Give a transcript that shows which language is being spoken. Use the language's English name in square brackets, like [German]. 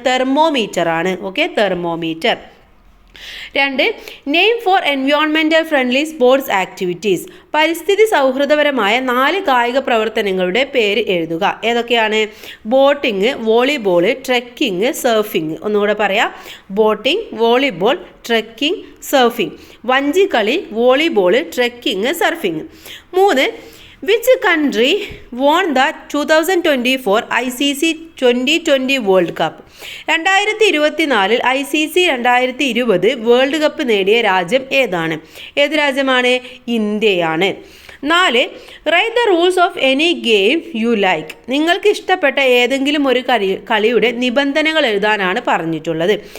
[Malayalam] Thermometer ആണ്. [English] Okay, thermometer. 2, name four environmental friendly sports activities. [Malayalam] പരിസ്ഥിതി സൗഹൃദപരമായ 4 കായിക പ്രവർത്തനങ്ങളുടെ പേര് എഴുതുക. ഏതൊക്കെയാണ്? [English] Boating, volleyball, trekking, surfing. [Malayalam] ഒന്നുകൂടെ പറയാം, [English] Boating, volleyball, trekking, surfing. [Malayalam] വഞ്ചിക്കളി, volleyball, trekking, surfing. [English] 3, which country won the 2024 ICC 2020 world cup? [Malayalam] 2024 ICC 2020 world cup നേടിയ രാജ്യം ഏതാണ്? ഏത് രാജ്യമാണ്? ഇന്ത്യയാണ്. 4. [English] Write the rules of any game you like. [Malayalam] നിങ്ങൾക്ക് ഇഷ്ടപ്പെട്ട ഏതെങ്കിലും ഒരു കളിയുടെ നിബന്ധനകൾ എഴുതാനാണ് പറഞ്ഞിട്ടുള്ളത്.